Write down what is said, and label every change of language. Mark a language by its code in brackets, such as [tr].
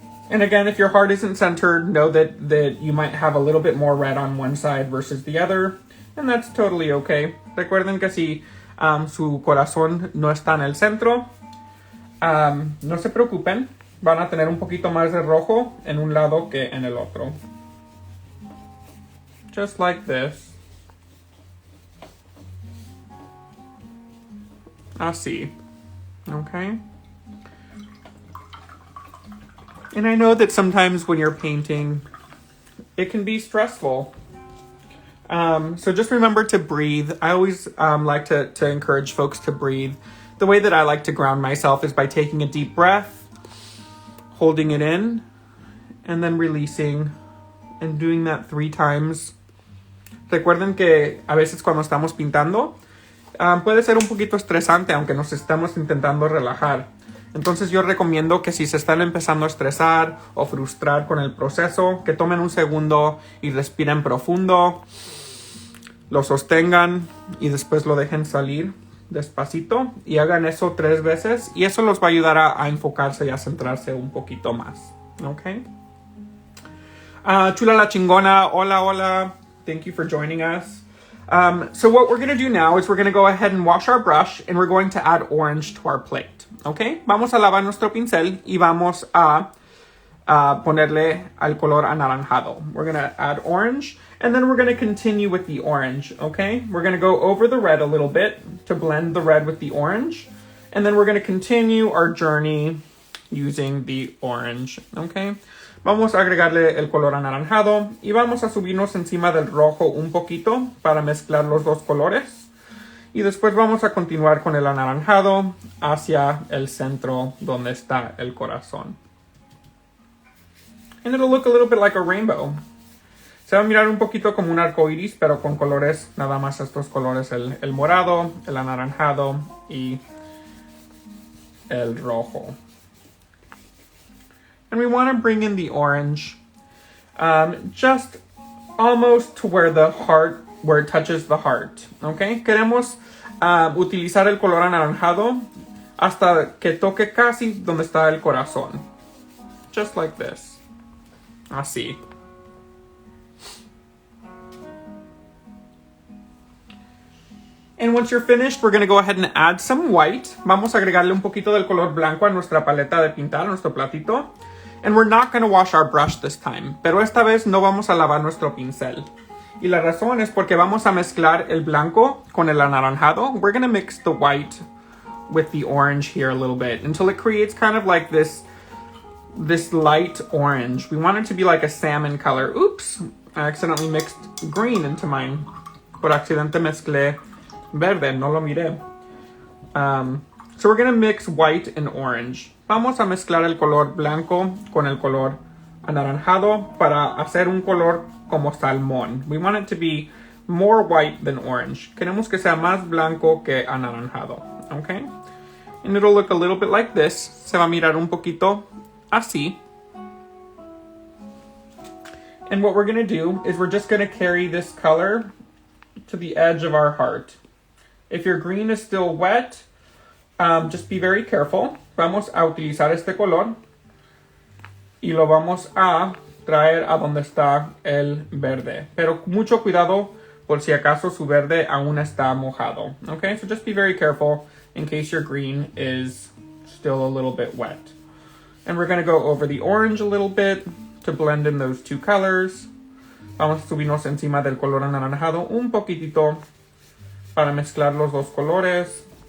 [en] And again, if your heart isn't centered, know that you might have a little bit more red on one side versus the other, and that's totally okay. [es] Recuerden que si su corazón no está en el centro, no se preocupen, van a tener un poquito más de rojo en un lado que en el otro. [en] Just like this. [es] Así. Okay? [en] And I know that sometimes when you're painting, it can be stressful. So just remember to breathe. I always like to encourage folks to breathe. The way that I like to ground myself is by taking a deep breath, holding it in, and then releasing, and doing that 3 times. [es] Recuerden que a veces cuando estamos pintando, puede ser un poquito estresante, aunque nos estamos intentando relajar. Entonces yo recomiendo que si se están empezando a estresar o frustrar con el proceso, que tomen un segundo y respiren profundo, lo sostengan y después lo dejen salir despacito y hagan eso 3 veces y eso los va a ayudar a enfocarse y a centrarse un poquito más. ¿Ok? Chula la chingona, hola. [en] Thank you for joining us. So what we're going to do now is we're going to go ahead and wash our brush and we're going to add orange to our plate. [es] Okay, vamos a lavar nuestro pincel y vamos a ponerle al color anaranjado. [en] We're going to add orange and then we're going to continue with the orange. Okay, we're going to go over the red a little bit to blend the red with the orange. And then we're going to continue our journey using the orange. [es] Okay, vamos a agregarle el color anaranjado y vamos a subirnos encima del rojo un poquito para mezclar los dos colores. Y después vamos a continuar con el anaranjado hacia el centro donde está el corazón. [en] And it'll look a little bit like a rainbow. [es] Se va a mirar un poquito como un arco iris, pero con colores, nada más estos colores, el morado, el anaranjado y el rojo. [en] And we want to bring in the orange just almost to where it touches the heart. Okay? [es] Queremos utilizar el color anaranjado hasta que toque casi donde está el corazón. [en] Just like this. [es] Así. [en] And once you're finished, we're going to go ahead and add some white. [es] Vamos a agregarle un poquito del color blanco a nuestra paleta de pintar, a nuestro platito. [en] And we're not going to wash our brush this time. [es] Pero esta vez no vamos a lavar nuestro pincel. Y la razón es porque vamos a mezclar el blanco con el anaranjado. [en] We're going to mix the white with the orange here a little bit until it creates kind of like this light orange. We want it to be like a salmon color. Oops, I accidentally mixed green into mine. [es] Por accidente mezclé verde, no lo miré. [en] So we're going to mix white and orange. [es] Vamos a mezclar el color blanco con el color anaranjado para hacer un color como salmón. [en] We want it to be more white than orange. [es] Queremos que sea más blanco que anaranjado. [en] Okay? And it'll look a little bit like this. [es] Se va a mirar un poquito así. [en] And what we're going to do is we're just going to carry this color to the edge of our heart. If your green is still wet, just be very careful. [es] Vamos a utilizar este color y lo vamos a traer a donde está el verde. Pero mucho cuidado por si acaso su verde aún está mojado. [en] Okay, so just be very careful in case your green is still a little bit wet. And we're going to go over the orange a little bit to blend in those two colors. [es] Vamos a subirnos encima del color anaranjado un poquitito para mezclar los dos colores.